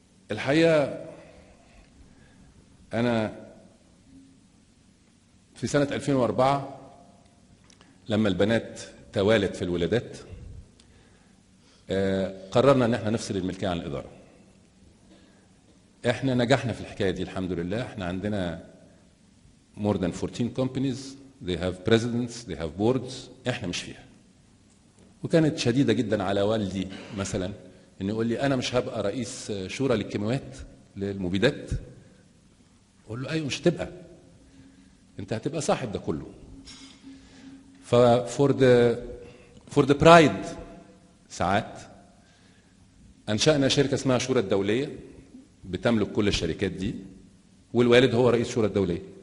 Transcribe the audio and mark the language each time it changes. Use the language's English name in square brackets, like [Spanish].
[Arabic] الحقيقه انا في سنه 2004 لما البنات توالت في الولادات قررنا ان احنا نفصل الملكيه عن الاداره. احنا نجحنا في الحكايه دي الحمد لله. احنا عندنا [English] more than 14 companies, they have presidents, they have boards. [Arabic] احنا مش فيها. وكانت شديده جدا على والدي مثلا انه يقول لي انا مش هبقى رئيس شورى للكيماويات للمبيدات. اقول له ايوه مش هتبقى، انت هتبقى صاحب ده كله. [English] for the pride [Arabic] ساعات انشأنا شركه اسمها شورى الدوليه بتملك كل الشركات دي، والوالد هو رئيس شورى الدوليه.